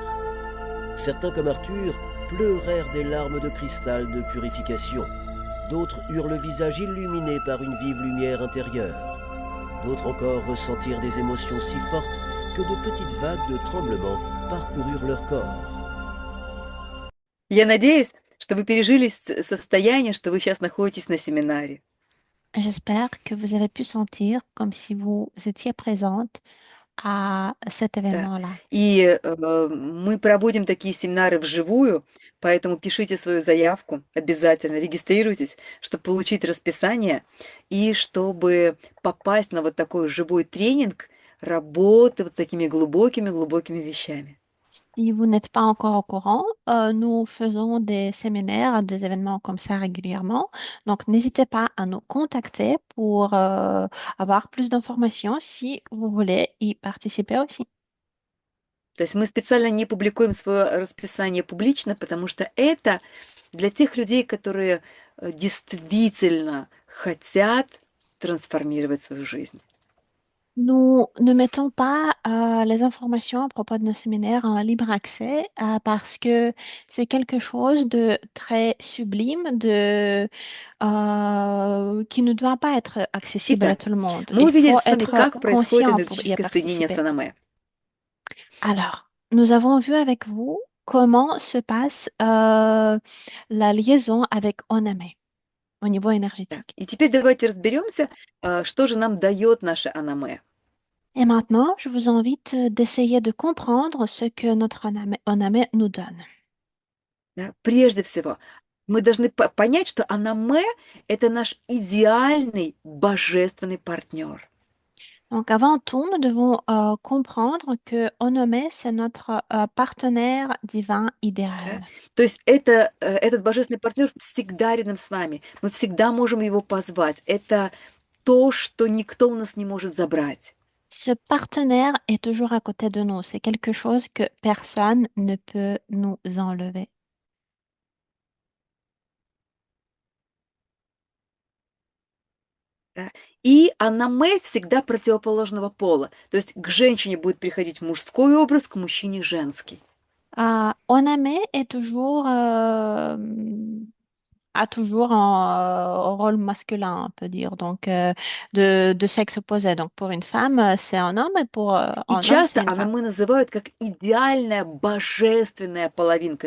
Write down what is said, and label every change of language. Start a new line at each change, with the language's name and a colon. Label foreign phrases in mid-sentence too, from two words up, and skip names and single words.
French: Certains, comme Arthur, pleurèrent des larmes de cristal de purification. D'autres eurent le visage illuminé par une vive lumière intérieure. D'autres encore ressentirent des émotions si fortes que de petites vagues de tremblements parcoururent leur corps.
Russian: Я надеюсь, что вы пережили состояние, что вы сейчас находитесь на семинаре.
French: J'espère que vous avez pu sentir comme si vous étiez présente à cet
Russian: Да.
French: événement-là.
Russian: И мы проводим такие семинары вживую, поэтому пишите свою заявку, обязательно регистрируйтесь, чтобы получить расписание и чтобы попасть на вот такой живой тренинг работы вот с такими глубокими-глубокими вещами.
French: Si vous n'êtes pas encore au courant, nous faisons des séminaires, des événements comme ça régulièrement. Donc, n'hésitez pas à nous contacter pour avoir plus d'informations si vous voulez y participer aussi.
Russian: То есть мы специально не публикуем свое расписание публично, потому что это для тех людей, которые действительно хотят трансформировать свою жизнь.
French: Nous ne mettons pas les informations à propos de nos séminaires en libre accès parce que c'est quelque chose de très sublime, qui ne doit pas être accessible à
Russian: Итак,
French: tout le monde.
Russian: мы
French: Il
Russian: увидели
French: faut
Russian: с вами,
French: être
Russian: как происходит
French: conscient pour y
Russian: энергетическое соединение с
French: participer.
Russian: Анаме.
French: Alors, nous avons vu avec vous comment se passe la liaison avec Oname au niveau
Russian: Да.
French: énergétique.
Russian: И теперь давайте разберемся, что же нам дает наше Анаме.
French: Et maintenant, je vous invite d'essayer de comprendre ce que notre Oname nous donne.
Russian: Да. Прежде всего, мы должны понять, что Анаме– это наш идеальный божественный партнер.
French: Donc, avant tout, nous devons comprendre que Onome, c'est notre partenaire divin
Russian: Да?
French: idéal.
Russian: То есть этот божественный партнер всегда рядом с нами. Мы всегда можем его позвать. Это то, что никто у нас не может забрать.
French: Ce partenaire est toujours à côté de nous. C'est quelque chose que personne ne peut nous enlever.
Russian: Да. И анаме всегда противоположного пола. То есть к женщине будет приходить мужской образ, к мужчине женский.
French: Oname est toujours, a toujours un rôle masculin, on peut dire, donc de sexe opposé. Donc pour une femme, c'est un homme et pour
Russian: И
French: un homme, c'est
Russian: часто
French: une femme.
Russian: анаме называют как идеальная божественная половинка.